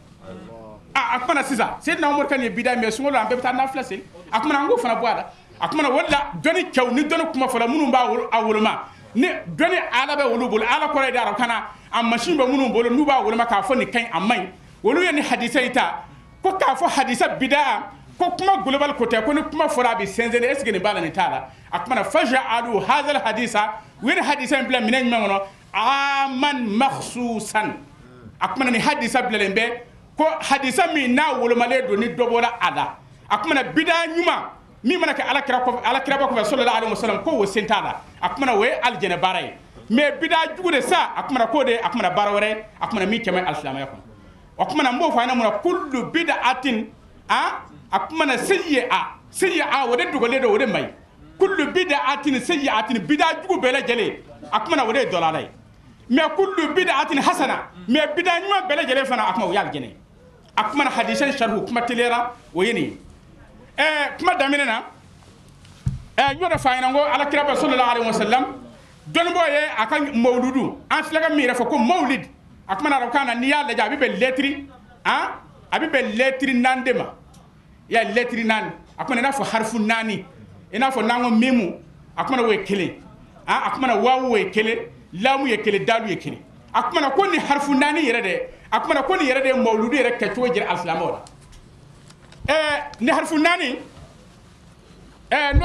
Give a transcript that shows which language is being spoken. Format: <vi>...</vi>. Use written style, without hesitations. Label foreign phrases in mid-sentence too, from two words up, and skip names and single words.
<bm>a kuma na sisan Seydina Umaru ka nin ye bida mais sunkalo an bɛɛ bɛ taa nafila seli a kuma na an k'o fana bɔ a la a kuma na o de la dɔnni cɛw ni dɔnni kuma fɔla minnu b'a a woloma ni dɔnni ala bɛ olu bolo ala kɔrɔ ye de arabukan na a machine bɛ minnu bolo n'u b'a woloma k'a fɔ nin ka ɲi a man ɲi olu ye nin hadisa in ta ko k'a fɔ hadisa bida ko kuma global ko tɛ ko ni kuma fɔra a bɛ sɛnsɛn</bm> <fr>est ce que</fr> <bm>nin b'a la nin t'a la a kuma na</bm> <ar>فجعلوا هذا الحديث</ar> <bm>u ye nin hadisa in bila minɛn jumɛn kɔnɔ</bm> <ar>عاما مخصوصا</ar> <bm>a kuma na nin hadisa bilalen bɛ ko hadisa min n'a wolomalen don ni dɔ bɔra a la a kuma na bida ɲuman min mana kɛ alakira ba kɔfɛ</bm> <ar>صلى الله عليه وسلم</ar> <bm>ko o sen t'a la a kuma na o ye alijɛnɛ baara ye mais bida jugu de sa a kuma na k'o de a kuma na baara wɛrɛ a kuma na min kɛmɛ alisilamɛya kɔnɔ o kuma na n b'o fɔ a ɲɛna mun na</bm> <ar>كل بدعة</ar> <bm>a kuma na sayyi'a o de dogolen don o de man ɲi</bm> <ar>كل بدعة سيئة</ar> <bm>bida jugu bɛɛ lajɛlen a kuma na o de ye dɔlala ye mais</bm> <ar>كل بدعة حسنة</ar> <bm>mais bida ɲuman bɛɛ lajɛlen fana a kuma o ye alijɛnɛ ye a kuma na</bm> <ar>حديث شرح</ar> <bm>kuma teliyara o ye nin ye kuma daminɛ na n y'o de fɔ a ɲɛna n ko alakira ba</bm> <ar>صلى الله عليه وسلم</ar> <bm>dɔnnibɔ ye a ka mawludu an filɛ ka min yɛrɛ fɔ ko mawlid a kuma na arabukan na n'i y'a lajɛ a bɛ bɛn lɛtiri a bɛ bɛn lɛtiri 4 de ma i y'a ye lɛtiri 4 a kuma na i n'a fɔ harifu 4 i n'a fɔ n'an ko mimu a kuma na o ye kelen a kuma na wawu ye kelen lamu ye kelen dalu ye kelen a kuma na ko ni harifu 4 yɛrɛ dɛ a kuma na ko nin yɛrɛ de ye mawludu yɛrɛ kɛcogo jira alisilamɛw la ni harifu 4 n'o</bm>